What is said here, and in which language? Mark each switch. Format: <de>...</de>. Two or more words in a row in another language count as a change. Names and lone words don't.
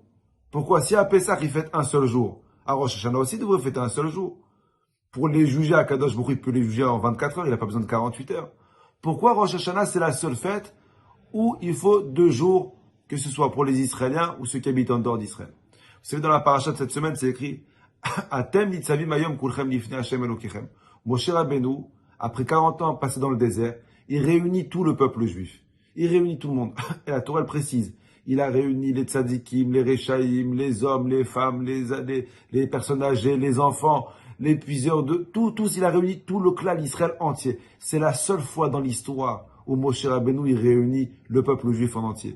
<fr>Pourquoi si à Pessah, ils fêtent un seul jour, à Rosh Hashanah aussi, ils devraient fêter un seul jour? Pour les juger à Kadosh Baruch Hu, il peut les juger en 24 heures, il n'a pas besoin de 48 heures. Pourquoi Rosh Hashanah, c'est la seule fête où il faut 2 jours, que ce soit pour les Israéliens ou ceux qui habitent en dehors d'Israël? Vous savez, dans la paracha de cette semaine, c'est écrit</fr> <he>Atem nitzavim hayom kulchem lifnei Hashem Elokechem.</he> <fr>Moshe Rabbeinu, après 40 ans passés dans le désert, il réunit tout le peuple juif. Il réunit tout le monde. Et la Torah, elle précise. Il a réuni les tzadikim, les rechaïm, les hommes, les femmes, les personnes âgées, les enfants, les puiseurs de tous. Il a réuni tout le clan d'Israël entier. C'est la seule fois dans l'histoire où Moshe Rabbeinu, il réunit le peuple juif en entier.</fr>